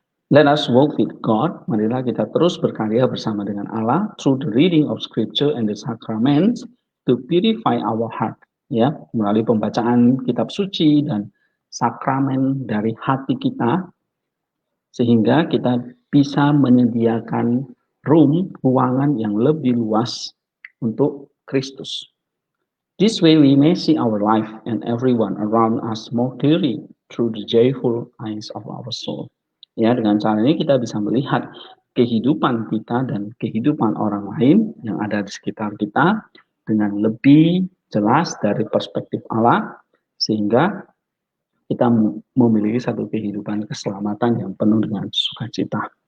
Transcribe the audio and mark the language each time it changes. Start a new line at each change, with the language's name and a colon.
English: Let us walk with God.
Indonesian: Marilah kita terus berkarya bersama dengan Allah
English: through the reading of Scripture and the sacraments to purify our heart.
Indonesian: Ya, melalui pembacaan kitab suci dan sakramen dari hati kita, sehingga kita bisa menyediakan ruangan yang lebih luas untuk Kristus.
English: This way we may see our life and everyone around us more clearly through the joyful eyes of our soul.
Indonesian: Ya, dengan cara ini kita bisa melihat kehidupan kita dan kehidupan orang lain yang ada di sekitar kita dengan lebih jelas dari perspektif Allah, sehingga kita memiliki satu kehidupan keselamatan yang penuh dengan sukacita.